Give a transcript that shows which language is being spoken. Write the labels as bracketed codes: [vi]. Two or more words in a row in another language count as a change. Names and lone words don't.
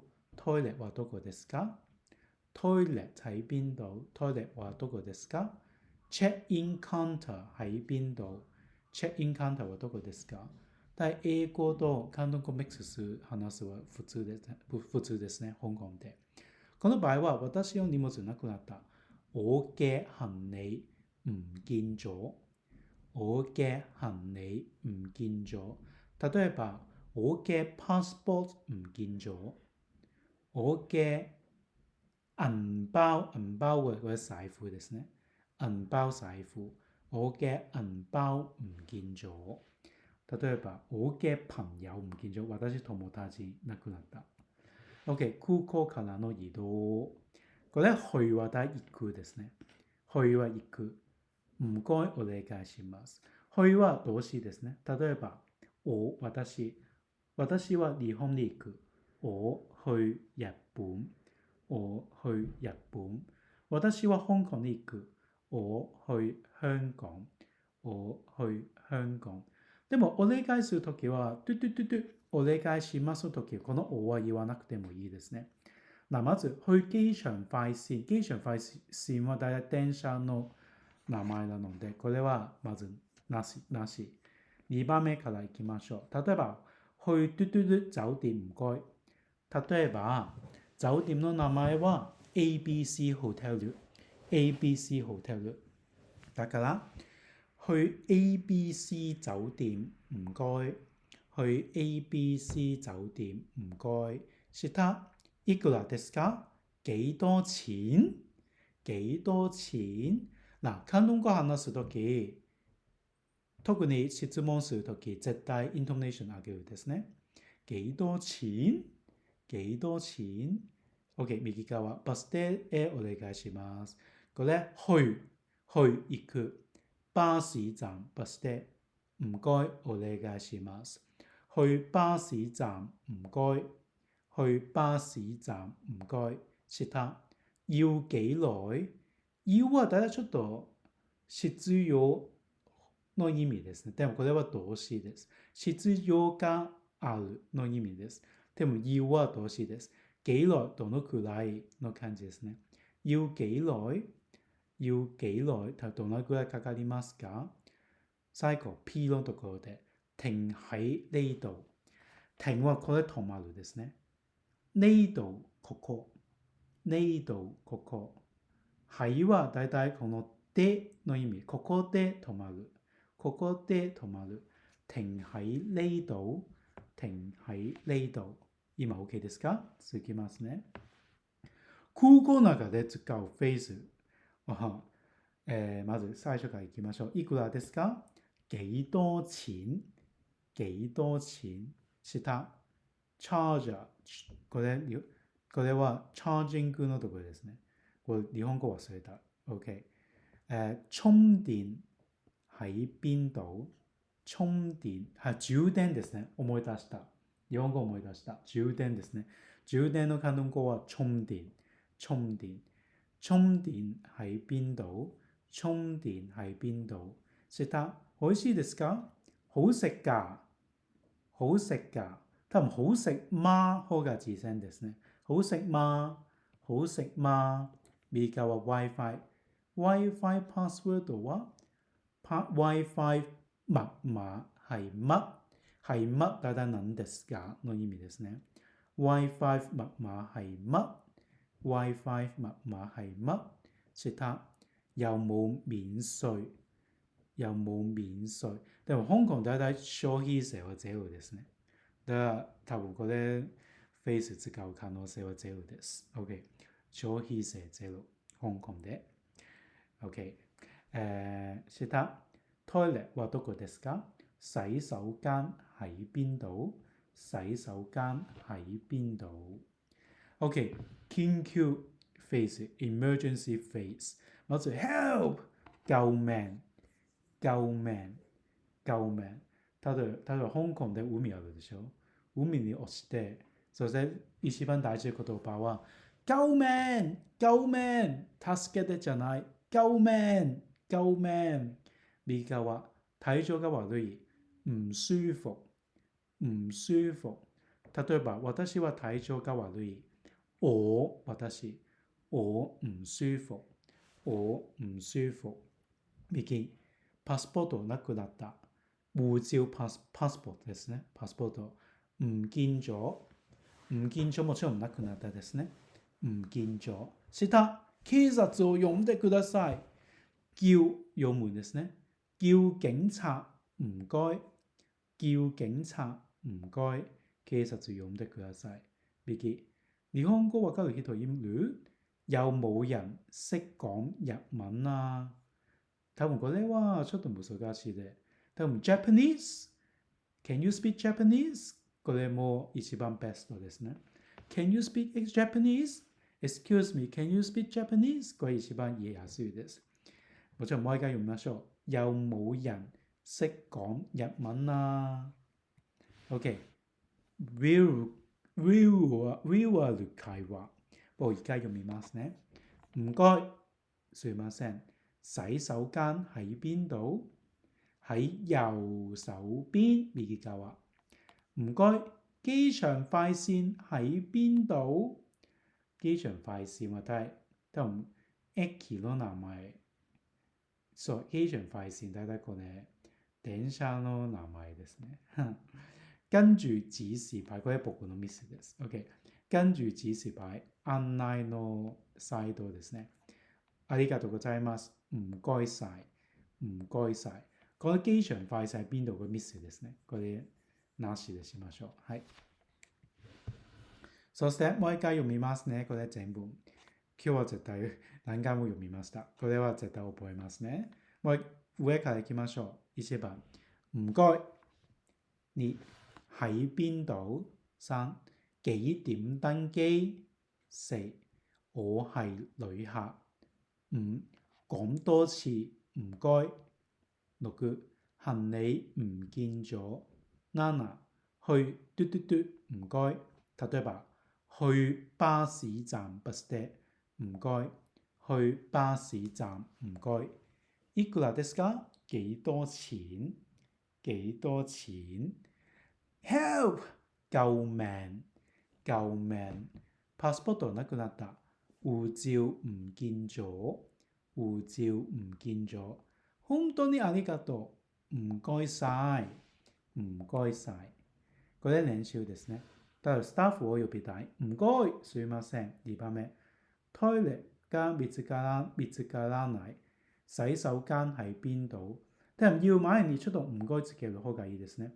[ja] トイレはどこですか？ [yue] トイレ喺邊度？ [ja] トイレはどこですか？ [yue] チェックインカウンター喺邊度？ [ja] チェックインカウンターはどこですか？但英語と広東語ミックスする話すは普通ですね。香港で。この場合は私の荷物なくなった。 [yue] 我嘅行李唔見咗。我嘅行李唔見咗。例えば我嘅 passport 唔見咗。我嘅銀包 [ja] は財布ですね。 [yue] 銀包財布。我嘅銀包唔見咗。例えば我嘅朋友唔見咗。 [ja] 私友達なくなった。OK、空港からの移動。これ去は行くですね。去は行く。唔該お願いします。去は動詞ですね。例えば私は日本に行く。 [yue] 我去日本。我去日本。 [ja] 私は香港に行く。 [yue] 我去香港。我去香港。 [ja] でもお願いするときはお願いしますときこのおは言わなくてもいいですね。まず [yue] 去機場快線。 [ja] 機場快線は大体電車の名前なのでこれはまずなし。2番目からいきましょう。 [yue] 例えば去酒店唔該。 [ja] 例えば酒店の名前は ABC ホテル。ABC ホテル。だから [yue] 去 ABC 酒店唔該。去 ABC 酒店唔該。 [ja] 下いくらですか？ [yue] 幾多錢？幾多錢？嗱、 [ja] 韓国語話すとき、特に質問するとき、絶対イントネーション上げるですね。 [yue] 幾多錢？幾多錢？ [ja] OK、右側、バス停へお願いします。これ、去、行く。巴士站、バス停。唔該、お願いします。 [yue] 去巴士站唔該。去巴士站唔該。下、要幾耐？ [ja] 要は大体ちょっと必要の意味ですね。でもこれは動詞です。必要があるの意味です。でも要は動詞です。幾耐どのくらいの感じですね。 [yue] 要幾耐？要幾耐？ [ja] どのくらいかかりますか？最後 P のところで [yue] 停喺呢度。 [ja] 停はこれ止まるですね。呢度ここ。呢度ここ。喺はだいたいこのでの意味。ここで止まる。ここで止まる。 [yue] 停喺呢度。停喺呢度。 [ja] 今 OK ですか？続きますね。空港の中で使うフレーズ。まず最初からいきましょう。いくらですか？幾多錢？幾多錢？下、チャージャー。これはチャージングのところですね。これ日本語忘れた。OK。 [yue] 充電喺邊度？充電係 [ja] 充電ですね。思い出した。日本語思い出した。充電ですね。充電の韓国語は充電。 [yue] 充電。充電喺邊度？充電喺邊度？下、 [ja] 美味しいですか？ [yue] 好食㗎。好食㗎。 [ja] 多分 [yue] 好食嗎 [ja] 方が自然ですね。 [yue] 好食嗎？好食嗎？ [ja] 右側は Wi-Fi。Wi-Fi パスワードは [yue] Wi-Fi 密碼係乜？係乜？ [ja] 大体何ですかの意味ですね。 [yue] Wi-Fi 密碼係乜？ Wi-Fi 密碼係乜？下、有冇免稅？有冇免稅？ [ja] でも香港大体消費税はゼロですね。だから多分これフェイス使う可能性はゼロです。OK。消費税ゼロ。香港で。OK。下、トイレはどこですか？ [yue] 洗手間喺邊度？洗手間喺邊度？ OK。 [ja] 緊急フェイス。emergency フェイス。 [yue] まず help 救命。救命。救命。 [ja] 例えば香港で海あるでしょ。海に落ちて、そして一番大事な言葉は [yue] 救命救命 [ja] 助けてじゃない [yue] 救命救命。 [ja] 右側、体調が悪い、 [yue] 唔舒服、唔舒服。 [ja] 例えば、私は体調が悪い。私、 [yue] 我唔舒服。我唔舒服。 [ja] 右、パスポートなくなった。護照パスポートですね。パスポート。 [yue] 唔見咗。唔見咗 [ja] もちろんなくなったですね。 [yue] 唔見咗。 [ja] 下、警察を呼んでください。叫呼ぶですね。 [yue] 叫警察唔該。叫警察唔該。 [ja] 警察呼んでください。右、日本語わかる人いる？ [yue] 有冇人識講日文啊？ [ja] 多分これはちょっと難しいで。多分 Japanese? [en] Can you speak Japanese? [ja] これも一番ベストですね。 [en] Can you speak Japanese? Excuse me, can you speak Japanese? [ja] これ一番言いやすいです。もちろんもう一回読みましょう。 [yue] 有冇人識講日文啊？ OK。 [ja] リアル会話。我而家読みますね。唔該。すいません。 [yue] 洗手間喺邊度？喺右手邊。右側。唔該。機場快線喺邊度？ [ja] 機場快線は多分駅の名前。そう、機場快線大体これ電車の名前ですね。 [yue] 跟住指示牌、 [ja] これ僕のミスです。OK。 [yue] 跟住指示牌、 [ja] 案内のサイドですね。ありがとうございます。 [yue] 唔該晒。唔該晒。 [ja] この機場快晒邊度個ミスですね。これなしでしましょう。はい。そしてもう一回読みますね。これ全部。今日は絶対何回も読みました。これは絶対覚えますね。もう上からいきましょう。1番。 [yue] 唔該。2喺邊度？3幾點登機？4我係旅客。5講多次唔該。6行李唔見咗。7去嘟嘟嘟唔該。例えば去巴士站バス停唔該。去巴士站唔該。 [ja] いくらですか？ [yue] 幾多錢？幾多錢？ Help! 救命！救命！ [ja] passport なくなった。 [yue] 護照唔見咗。護照唔見咗。 [ja] 本当にありがとう。 [yue] 唔該晒。唔該晒。 [ja] これ練習ですね。ただスタッフを呼びたい。唔該。すいません。2番目。トイレが見つからない。 [yue] 洗手間喺邊度？ [ja] 但要前にちょっと唔該つける方がいいですね。